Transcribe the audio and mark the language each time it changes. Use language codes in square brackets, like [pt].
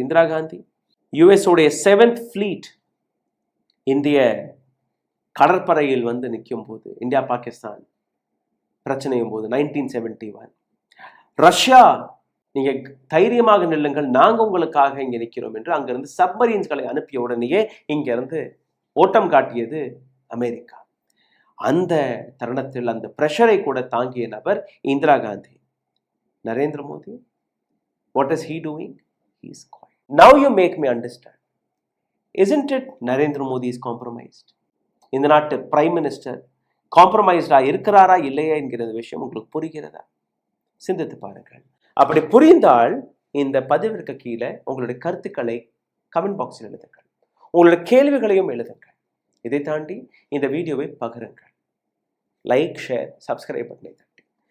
[ta] Indira Gandhi US உடைய 7th fleet இந்திய கடற்படையில் வந்து நிற்கும் போது, இந்தியா பாகிஸ்தான் பிரச்சனையும் போது 1971, ரஷ்யா நீங்க தைரியமாக நில்லுங்கள், நாங்க உங்களுக்காக இங்க நிற்கிறோம் என்று அங்கிருந்து சப்மரீன்ஸ்களை அனுப்பிய உடனேயே இங்க இருந்து ஓட்டம் காட்டியது அமெரிக்கா. அந்த தருணத்தில் அந்த பிரஷரை கூட தாங்கிய நபர் Indira Gandhi. [en] Narendra Modi, what is he doing? He is quiet. Now you make me understand. Isn't it Narendra Modi is compromised? [ta] இந்த நாட்டு பிரைம் மினிஸ்டர் காம்ப்ரமைஸ்டா இருக்கிறாரா இல்லையா என்கிற விஷயம் உங்களுக்கு புரிகிறதா? சிந்தித்து பாருங்கள். அப்படி புரிந்தால் இந்த பதிவிற்கு கீழே உங்களுடைய கருத்துக்களை கமெண்ட் பாக்ஸில் எழுதுங்கள், உங்களுடைய கேள்விகளையும் எழுதுங்கள். இதை தாண்டி இந்த வீடியோவை பகிருங்கள். லைக், ஷேர், சப்ஸ்கிரைப் பட்டனை தட்டி.